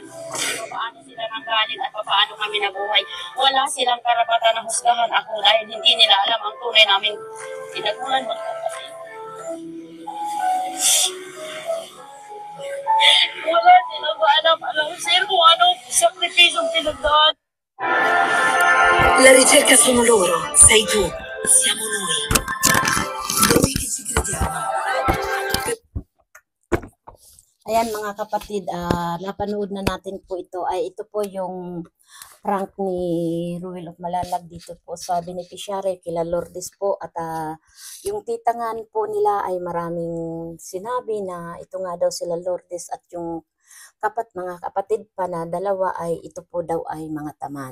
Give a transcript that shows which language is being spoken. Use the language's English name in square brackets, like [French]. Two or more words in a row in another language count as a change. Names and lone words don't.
[Filipino] Paano sila nanggaling at paano kami nabuhay. Wala silang karapatan na husgahan ako dahil hindi nila alam ang tunay namin tinagulan mo kasi. Wala sila ba alam, sir, kung anong sakripisyong pinagdaan. [Italian] La ricerca sono loro, sei tu, siamo noi. Noi che ci crediamo. [Filipino] Ayan mga kapatid, napanood na natin po ito. Ito po yung prank ni Ruel of Malalag dito po sa beneficiary kila Lourdes po. At yung titangan po nila ay maraming sinabi na ito nga daw sila Lourdes at yung mga kapatid pa na dalawa ay ito po daw ay mga tamad.